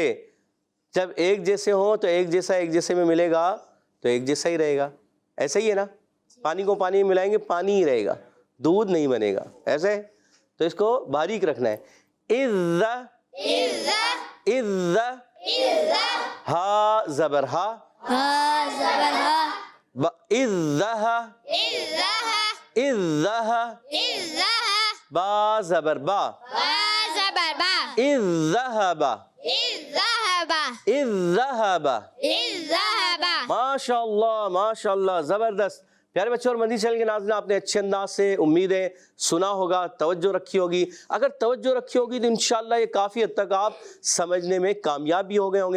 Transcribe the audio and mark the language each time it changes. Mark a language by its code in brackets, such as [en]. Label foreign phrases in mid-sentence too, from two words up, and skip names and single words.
[ur] جب ایک جیسے ہوں تو ایک جیسا ایک جیسے میں ملے گا تو ایک جیسا ہی رہے گا. ایسے ہی ہے نا. پانی کو پانی میں ملائیں گے پانی ہی رہے گا, دودھ نہیں بنے گا. ایسے تو اس کو باریک رکھنا ہے. [ar] اذ اذ اذ اذ [ur] ہا زبر ہا ہا زبر ہا [ar] اذہ اذہ اذہ اذہ [ur] با زبر با با زبر با [ar] اذہب اذہب اذہب. اذہب. ماشاء اللہ ماشاء اللہ [ur] زبردست. پیارے بچوں اور مدنی چینل کے ناظرین آپ نے اچھے انداز سے امید ہے سنا ہوگا, توجہ رکھی ہوگی. اگر توجہ رکھی ہوگی تو انشاءاللہ یہ کافی حد تک آپ سمجھنے میں کامیاب بھی ہو گئے ہوں گے.